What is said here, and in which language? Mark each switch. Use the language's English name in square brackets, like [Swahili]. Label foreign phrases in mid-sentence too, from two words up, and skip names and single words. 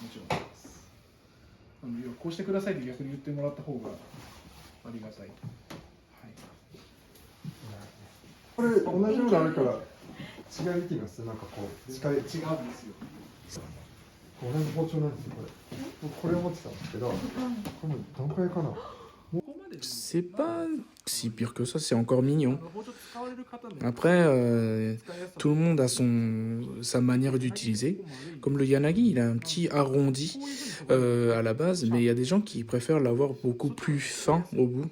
[Japanese] いいですよ。もちろんです。 要はこうしてくださいって逆に言ってもらった方がありがたい。はい、これ同じようなあるから違い見てみます。なんかこう違うんですよ。同じ包丁なんですよこれ。僕これを持ってたんですけど、これもどのくらいかな。 [French] C'est pas si pire que ça, c'est encore mignon. Après, tout le monde a sa manière d'utiliser. Comme le yanagi, il a un petit arrondi à la base, mais il y a des gens qui préfèrent l'avoir beaucoup plus fin au bout.